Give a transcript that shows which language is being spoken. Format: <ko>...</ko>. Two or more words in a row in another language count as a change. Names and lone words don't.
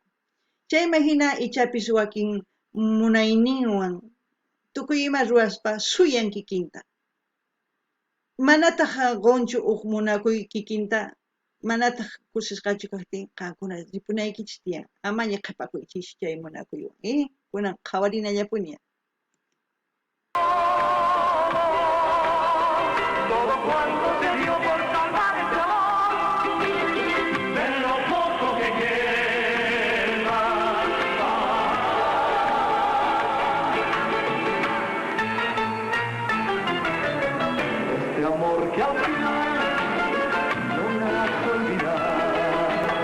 <qu>Chayman hina ichapis wakin munayninwan tukuy ima ruwaspa suyan kikinta. Manataq qunchu huk munakuy kikinta, manataq kusisqachu kaqtin qankuna ripunaykichis tiyan. Amaña qhapakuychis chay munakuywan, kunan qhawarinallapuni.</qu> <es>Todo cuanto se dio por salvar este amor, de lo poco que queda. Este amor que al final no me has olvidar.</es>